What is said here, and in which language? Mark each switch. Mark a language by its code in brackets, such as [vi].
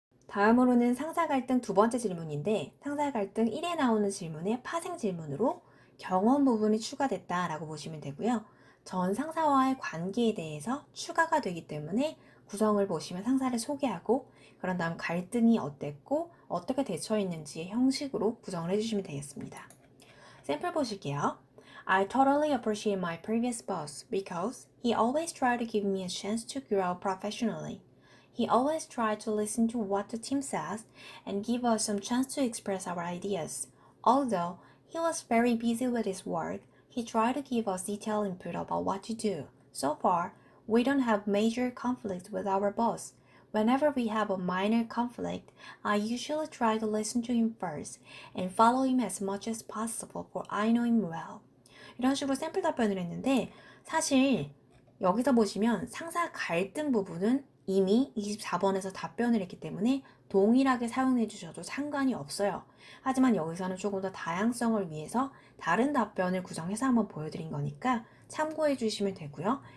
[ko] 다음으로는 상사 갈등 두 번째 질문인데 상사 갈등 1에 나오는 질문의 파생 질문으로 경험 부분이 추가됐다라고 보시면 되고요. 전 상사와의 관계에 대해서 추가가 되기 때문에 구성을 보시면 상사를 소개하고 그런 다음 갈등이 어땠고 어떻게 대처했는지의 형식으로 구성을 해주시면 되겠습니다. 샘플 보실게요. [en] I totally appreciate my previous boss because he always tried to give me a chance to grow professionally. He always tried to listen to what the team says and give us some chance to express our ideas. Although he was very busy with his work, he tried to give us detailed input about what to do. So far, we don't have major conflicts with our boss. Whenever we have a minor conflict, I usually try to listen to him first and follow him as much as possible for I know him well. [ko] 이런 식으로 샘플 답변을 했는데 사실 여기서 보시면 상사 갈등 부분은 이미 24번에서 답변을 했기 때문에 동일하게 사용해 주셔도 상관이 없어요. 하지만 여기서는 조금 더 다양성을 위해서 다른 답변을 구성해서 한번 보여드린 거니까 참고해 주시면 되고요.